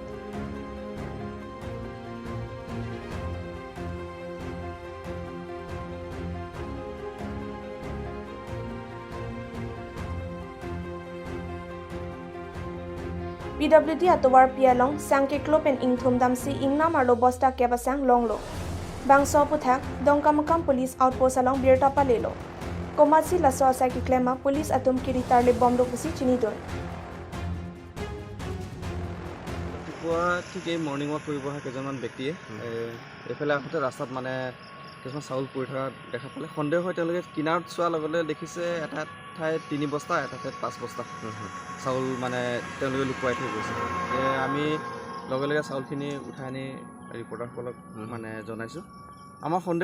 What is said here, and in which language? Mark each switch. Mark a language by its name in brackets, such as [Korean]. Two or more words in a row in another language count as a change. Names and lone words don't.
[Karbi] PWD atowar pialong sangke klopen ingthum damsi ingnam arlo bosta kebasang longlo. Bangso puthak dongkamakam police outpost along birta palelo. Komasi laso asai ki klema police atom kiritar le bomb rokusi chinidon. [Assamese] ঠিক এই [English] morning walk [Assamese] কৰিব আহে কেইজনমান ব্যক্তিয়ে এইফালে আহোঁতে ৰাস্তাত মানে কিছুমান চাউল পৰি থকা দেখা পালে সন্দেহ হয় তেওঁলোকে কিনাৰত চোৱাৰ লগে লগে দেখিছে এটা ঠাইত 3 বস্তা এটা ঠাইত 5 বস্তা চাউল মানে তেওঁলোকে লুকুৱাই থৈ গৈছে আমি লগে লগে চাউলখিনি উঠাই আনি ৰিপৰ্টাৰসকলক মানে জনাইছোঁ আমাৰ সন্দেহ